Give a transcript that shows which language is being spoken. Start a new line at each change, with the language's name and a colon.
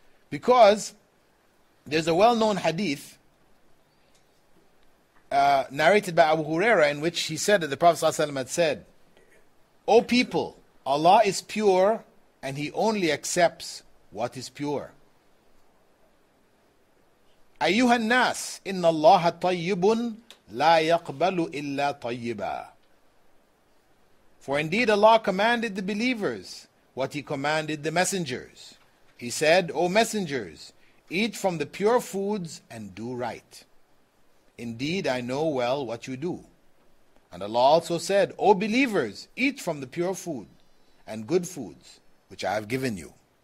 English: Because there's a well-known hadith narrated by Abu Huraira, in which he said that the Prophet ﷺ had said, "O people, Allah is pure and He only accepts what is pure.
Arabic: أيها الناس إن الله طيب لا يقبل إلا طيبا."
English: For indeed Allah commanded the believers what He commanded the messengers. He said, "O messengers, eat from the pure foods and do right. Indeed, I know well what you do." And Allah also said, "O believers, eat from the pure food and good foods which I have given you."